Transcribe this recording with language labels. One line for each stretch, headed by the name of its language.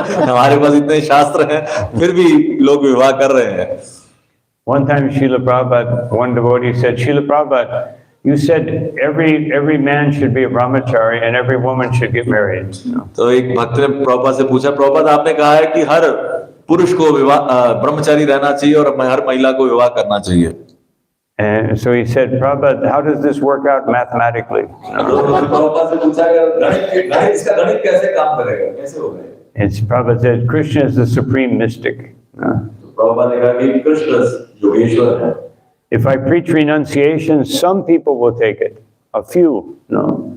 Hindi: हमारे पास इतने शास्त्र हैं, फिर भी लोग विवाह कर रहे हैं।
English: One time, Srila Prabhupada, one devotee said, Srila Prabhupada, you said every man should be a brahmachari and every woman should get married. No.
Hindi: तो एक भक्त ने प्रभुपाद से पूछा, प्रभुपाद आपने कहा है कि हर पुरुष को ब्रह्मचारी रहना चाहिए और हर महिला को विवाह करना चाहिए।
English: And so he said, Prabhupada, how does this work out mathematically?
Hindi: Prabhupada से पूछा कि इसका गणित कैसे काम करेगा, कैसे होगा?
English: It's Prabhupada said, Krishna is the supreme mystic.
Hindi: Prabhupada ने कहा कि कृष्ण योगेश्वर है।
English: If I preach renunciation, some people will take it, a few, no.